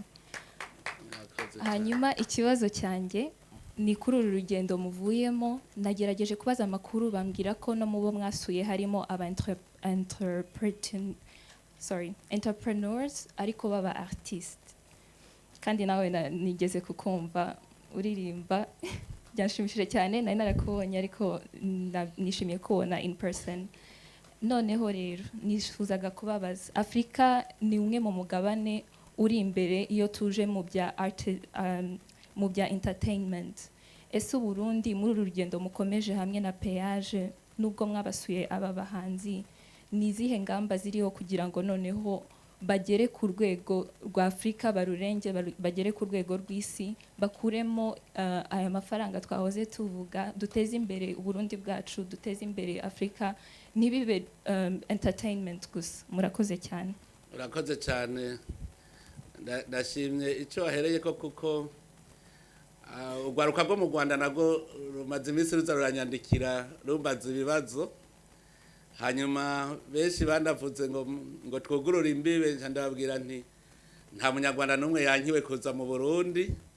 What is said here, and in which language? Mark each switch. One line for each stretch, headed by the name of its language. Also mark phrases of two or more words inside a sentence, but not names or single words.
Kinyarwanda: Hanyuma ikibazo cyanjye ni kuri uru rugendo muvuyemo, nagerageje kubaza amakuru bambwira ko no mubo mwasuye harimo aba entrepreneurs ariko baba artist. Kandi nawe nigeze kukumva uririmba byashimishije cyane, nari narakubonye ariko nishimiye kubona
English: in person.
Kinyarwanda: Noneho rero nifuzaga kubabaza, Afrika ni umwe mu mugabane uri imbere iyo tuje mu bya art, mu bya entertainment. Ese Burundi muri uru rugendo mukomeje hamwe na Péage nubwo mwabasuye aba bahanzi, ni izihe ngamba ziriho kugira ngo noneho bagere ku rwego rwa Afrika, barurenge bagere ku rwego rw'isi, bakuremo aya mafaranga twahoze tuvuga, duteze imbere Burundi bwacu, duteze imbere Afrika, ntibibe entertainment gusa. Murakoze cyane.
Rundi: Murakoze cyane, ndashimye icyo wahereye ko kuko urwaruka rwo mu Rwanda nago rumaze iminsi ruza ruranyandikira rumbaza ibibazo, hanyuma benshi banavuze ngo twugurure imbibe, ndababwira nti nta munyarwanda n'umwe yankiwe kuza mu Burundi.